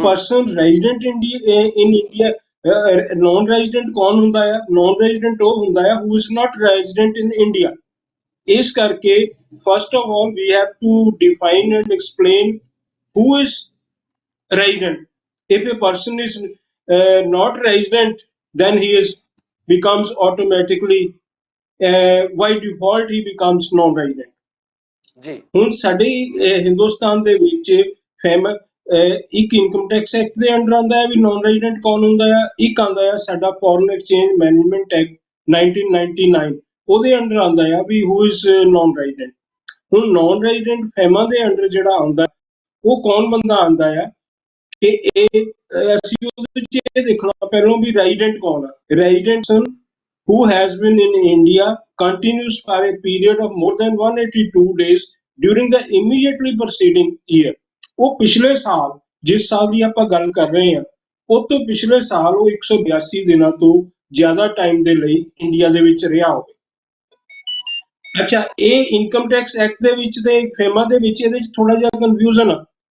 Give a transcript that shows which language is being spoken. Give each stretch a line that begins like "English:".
English: person resident in India, non resident
Punjabi: ਕੌਣ ਹੁੰਦਾ ਆ?
English: non resident
Punjabi: ਉਹ ਹੁੰਦਾ ਆ
English: Who is not resident in India.
Punjabi: ਇਸ ਕਰਕੇ
English: First of all we have to define and explain who is resident. If a person is not resident, then he is becomes automatically, by default he becomes non-resident.
Punjabi: ਜੀ ਹੁਣ ਸਾਡੇ ਹਿੰਦੁਸਤਾਨ ਦੇ ਵਿੱਚ ਇੱਕ income tax act ਦੇ under ਆਉਂਦਾ ਹੈ ਵੀ naan resident ਕੌਣ ਹੁੰਦਾ ਆ, ਇੱਕ ਆਉਂਦਾ ਆ ਸਾਡਾ ਫੋਰਨ ਐਕਸਚੇਂਜ ਮੈਨੇਜਮੈਂਟ ਐਕਟ 1999, ਉਹਦੇ ਅੰਡਰ ਆਉਂਦਾ ਆ ਵੀ
English: Who is non resident.
Punjabi: ਹੁਣ ਨਾਨ ਰੈਜ਼ੀਡੈਂਟ ਫੈਮਾ ਦੇ ਅੰਡਰ ਜਿਹੜਾ ਆਉਂਦਾ ਉਹ ਕੌਣ ਬੰਦਾ ਆਉਂਦਾ ਆ ਕਿ ਇਹ ਅਸੀਂ ਉਹਦੇ ਵਿੱਚ ਇਹ ਦੇਖਣਾ ਪਹਿਲਾਂ ਵੀ ਰੈਜ਼ੀਡੈਂਟ ਕੌਣ ਆ।
English: Resident son who has been in India continuous for a period of more than 182 days during the immediately preceding year।
Punjabi: ਉਹ ਪਿਛਲੇ ਸਾਲ, ਜਿਸ ਸਾਲ ਦੀ ਆਪਾਂ ਗੱਲ ਕਰ ਰਹੇ ਹਾਂ, ਉਹ ਤੋਂ ਪਿਛਲੇ ਸਾਲ ਉਹ 182 ਦਿਨਾਂ ਤੋਂ ਜ਼ਿਆਦਾ ਟਾਈਮ ਦੇ ਲਈ ਇੰਡੀਆ ਦੇ ਵਿੱਚ ਰਿਹਾ ਹੋਵੇ। ਅੱਛਾ, ਇਹ ਇਨਕਮ ਟੈਕਸ ਐਕਟ ਦੇ ਵਿੱਚ ਤੇ ਫੇਮਾ ਦੇ ਵਿੱਚ ਇਹਦੇ ਵਿੱਚ ਥੋੜਾ ਜਿਹਾ ਕਨਫਿਊਜ਼ਨ ਆ।